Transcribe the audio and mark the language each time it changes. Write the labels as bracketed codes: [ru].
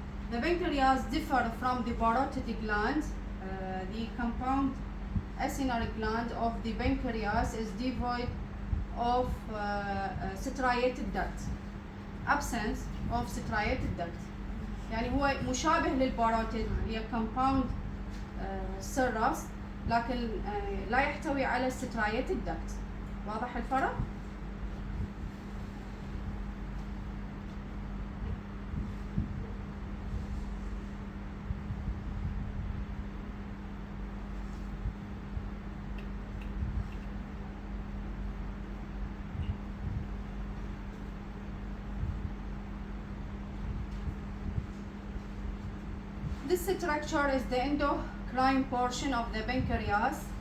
[en] The pancreas differ from the parotid gland. The compound acinar gland of the pancreas is devoid of striated duct. Absence of striated duct. [ar] يعني هو مشابه للباروتيد هي compound serous لكن لا يحتوي على striated duct. واضح الفرق؟ [en] This structure is the endocrine portion of the pancreas.